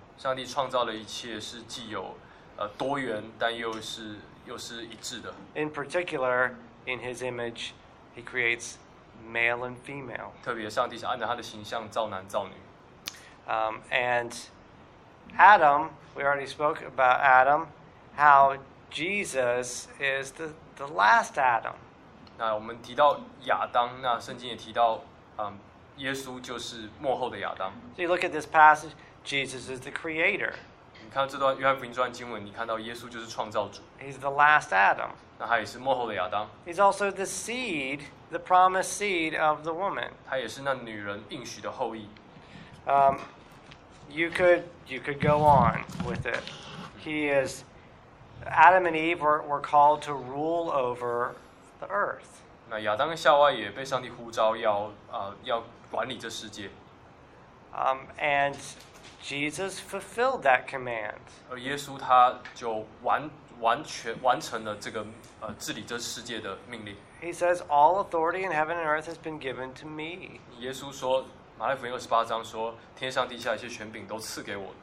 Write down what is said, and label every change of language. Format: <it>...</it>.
<zh>上帝创造了一切是既有多元，但又是一致的。</zh> <en>In particular, in His image, He creates male and female.</en> <zh>特别上帝是按照他的形象造男造女。</zh> <en>And Adam, we already spoke about Adam, how Jesus is the last Adam.</en> <zh>那我们提到亚当，那圣经也提到，耶稣就是末后的亚当。</zh> <en>So you look at this passage, Jesus is the creator.</en> <zh>你看这段约翰福音这段经文，你看到耶稣就是创造主。</zh> <en>He's the last Adam.</en> <zh>那他也是末后的亚当。</zh> <en>He's also the seed, the promised seed of the woman.</en> <zh>他也是那女人应许的后裔。</zh> <en>You could go on with it. He is Adam and Eve were called to rule over the earth.</en> <zh>那亚当夏娃也被上帝呼召要管理这世界。</zh> <en>And Jesus fulfilled that command.</en> <zh>而耶稣他就完成了这个治理这世界的命令。</zh> <en>He says, "All authority in heaven and earth has been given to me."</en> <zh>耶稣说，马太福音二十八章说，天上地下一切权柄都赐给我。</zh>